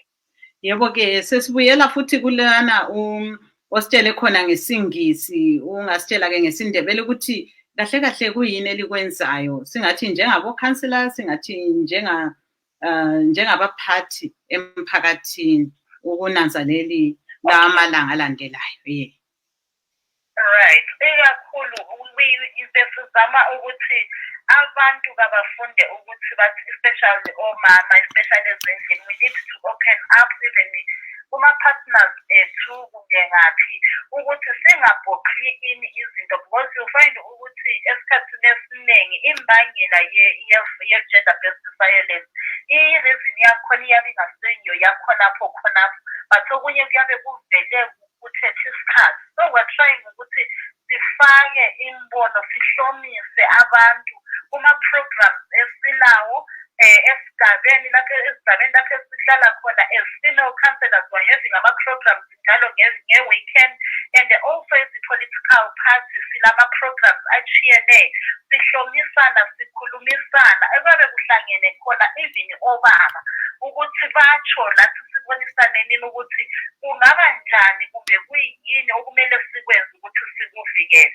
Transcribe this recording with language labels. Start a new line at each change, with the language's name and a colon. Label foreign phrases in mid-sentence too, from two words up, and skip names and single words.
North Ndebele: Yebo-ke sesibuyela futhi kulana ositshele khona ngesingisi, ungasitshela-ke ngesindebele ukuthi kahle kahle kuyini elikwenzayo, singathi njengabo-councillors, singathi njengabaphathi emphakathini. ukunanzeleli la malanga alandelayo.
English: Right.
North Ndebele: Ikakhulu besizama ukuthi abantu kabafunde ukuthi bathi especially omama, especially ezindlini,
English: we need to open up even
North Ndebele: kuma-partners ethu kunye ngaphi ukuthi singabhokhi ini izinto,
English: because you find
North Ndebele: ukuthi esikhathini esiningi imbangela ye-gender based violence i-reason yakhona iyabe ingaseyiyo yakhonapho but okunye kuyabe kuvele kuthethe isikhathi.
English: So we're trying
North Ndebele: ukuthi sifake imbono, sihlomise abantu kuma-programs esilawo esigabeni lapho esihlala khona
English: as female councillors. We're having
North Ndebele: ama-programs njalo nge-weekend,
English: and also as the political parties
North Ndebele: silama-programs achiyeneyo, sihlomisana, sikhulumisana ekwabe kuhlangene khona even obaba ukuthi batsho lathi sibonisane nini ukuthi kungaba njani kumbe kuyini okumele sikwenze ukuthi sikuvikele.